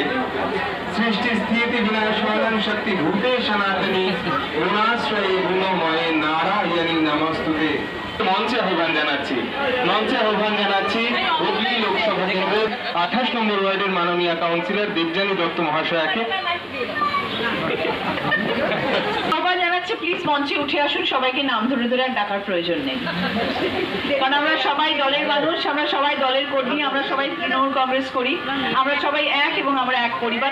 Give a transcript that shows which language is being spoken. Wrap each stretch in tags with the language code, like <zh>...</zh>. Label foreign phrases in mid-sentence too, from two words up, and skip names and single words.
<sa>सृष्टि स्थिति विनाशनं शक्ति भूते सनातनी गुणाश्रये गुणमये नारायणी नमस्तुते।</sa> <bn>মঞ্চে আহ্বান জানাচ্ছি হুগলি লোকসভা কেন্দ্রের 28 নম্বর ওয়ার্ডের মাননীয় কাউন্সিলর দেবযানী দত্ত মহাশয়াকে। প্লিজ মঞ্চে উঠে আসুন। সবাইকে নাম ধরে ধরে আর ডাকার প্রয়োজন নেই, কারণ আমরা সবাই দলের মানুষ, আমরা সবাই দলের কর্মী, আমরা সবাই তৃণমূল কংগ্রেস করি, আমরা সবাই এক এবং আমরা এক পরিবার।</bn>